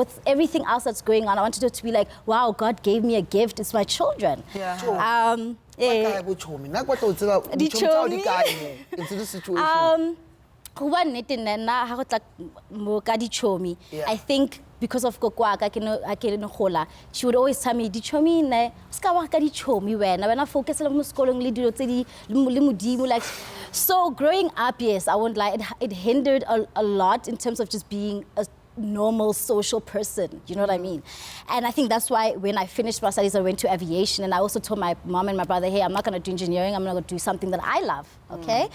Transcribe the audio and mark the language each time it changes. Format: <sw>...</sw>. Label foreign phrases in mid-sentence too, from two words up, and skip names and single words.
<en>With everything else that's going on, I wanted her to be like, wow, God gave me a gift, it's my children. Into this situation. I think because of Kokwaka, she would always tell me,</en> <tn>"Dichomi ne, ska wa ka dichomi wena, wena</tn> <en>focus on</en> <tn>skolong le dilo tse di le modimo."</tn> <en>Like, so growing up, yes, I won't lie, it hindered a lot in terms of just being a normal social person, you know what I mean? And I think that's why when I finished my studies, I went to aviation, and I also told my mom and my brother, hey, I'm not gonna do engineering, I'm gonna do something that I love, okay?</en>